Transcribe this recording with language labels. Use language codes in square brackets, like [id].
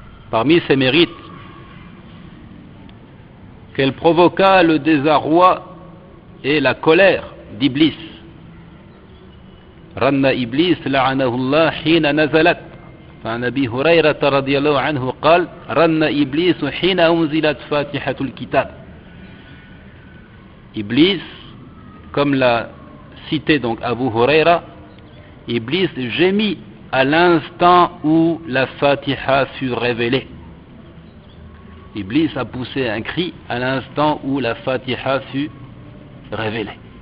[fr] Parmi ses mérites, qu'elle provoqua le désarroi et la colère d'Iblis. [ar] Ranna Iblis la'anahullah hina nazalat. فعن أبي هريرة رضي الله عنه قال رن إبليس حين أنزلت فاتحة الكتاب. [fr] Iblis, comme l'a cité donc Abu Huraira, Iblis gémit à l'instant où la Fatiha fut révélée. Iblis a poussé un cri à l'instant où la Fatiha fut révélée.